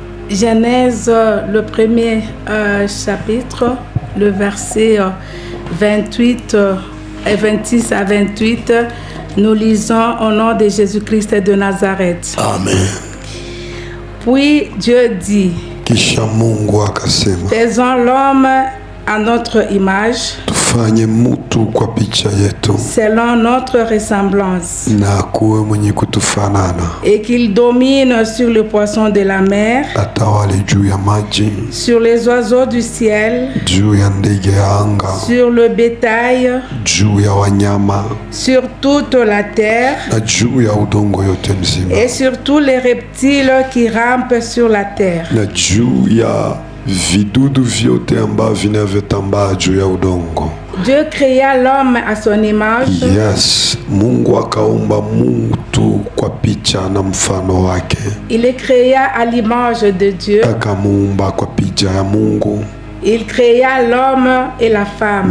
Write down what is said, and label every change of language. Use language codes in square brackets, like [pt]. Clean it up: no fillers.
[fr] Genèse, le premier chapitre, le verset 28 et 26 à 28, nous lisons au nom de Jésus-Christ de Nazareth. Amen. Puis Dieu dit, [sw] Kisha Mungu akasema, [fr] faisons l'homme à notre image, [sw] tufanye mtu kwa picha yetu, [fr] selon notre ressemblance, [sw] na akuwe mwenye kutufanana, [fr] et qu'il domine sur le poisson de la mer, [sw] atawale juu ya maji, [fr] sur les oiseaux du ciel, [sw] juu ya ndege ya anga, [fr] sur le bétail, [sw] juu ya wanyama, [fr] sur toute la terre, [sw] na juu ya udongo yote mzima, [fr] et sur tous les reptiles qui rampent sur la terre. [sw] na juu ya vidudu vyote ambavyo vinavyotambaa juu ya udongo. [fr] Dieu créa l'homme à son image. [sw] Yes, Mungu akaumba mtu kwa picha na mfano wake. [fr] Il le créa à l'image de Dieu. [sw] Akamuumba kwa picha ya Mungu. [fr] Il créa l'homme et la femme.